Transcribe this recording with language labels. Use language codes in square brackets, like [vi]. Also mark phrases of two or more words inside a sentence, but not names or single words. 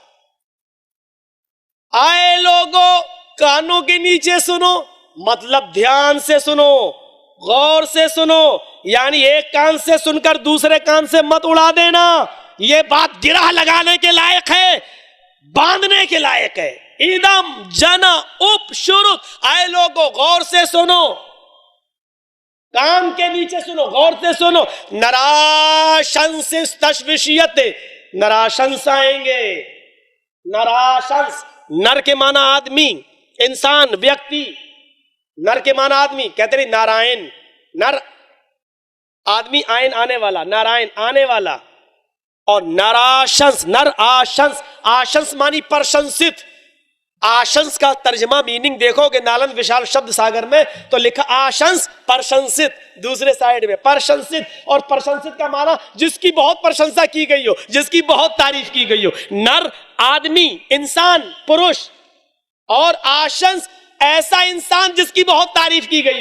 [ur] آئے لوگو کانوں کے نیچے سنو، مطلب دھیان سے سنو، غور سے سنو، یعنی ایک کان سے سن کر دوسرے کان سے مت اڑا دینا، یہ بات گرہ لگانے کے لائق ہے، باندھنے کے لائق ہے۔ [sa] इदं जना उपश्रुत, [ur] آئے لوگو غور سے سنو، کان کے نیچے سنو، غور سے سنو۔ [sa] नराशंस स्तविष्यते, [ur] نراشنس آئیں گے، نراشنس، نر کے معنی آدمی، انسان، ویکتی، نر کے معنی آدمی، کہتے نہیں نارائن، نر آدمی، آئین آنے والا، نارائن آنے والا، اور نراشنس، نر آشنس، آشنس معنی پرشنست، آشنس کا ترجمہ میننگ دیکھو کہ نالند وشال شبد ساگر میں تو لکھا آشنس پرشنست، دوسرے سائیڈ میں پرشنست، اور پرشنست کا معنی جس کی بہت پرشنسا کی گئی ہو، جس کی بہت تعریف کی گئی ہو، نر آدمی، انسان، پروش، اور آشنس ایسا انسان جس کی بہت تعریف کی گئی ہو۔